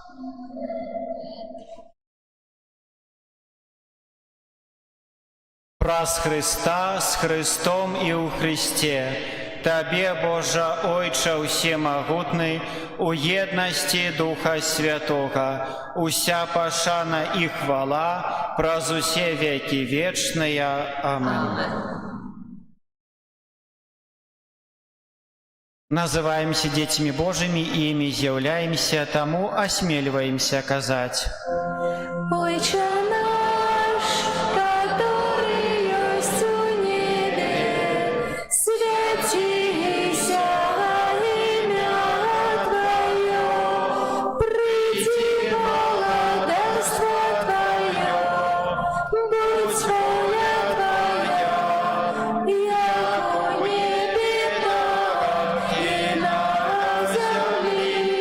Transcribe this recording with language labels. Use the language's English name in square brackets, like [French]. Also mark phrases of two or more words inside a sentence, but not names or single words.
[Belarusian] Праз Христа, з Христом і ў Христе, Табе, Божа, Ойча ўсемагутны, у еднасці Духа Святога, уся пашана і хвала праз усе векі вечныя. Амин. [Russian] Называемся детьми Божьими, и ими являемся, тому осмеливаемся казать: Отче наш, который есть у небе, святися имя Твое, приди владарство Твое, будь воля Твоя, яко в небе, так и на земле.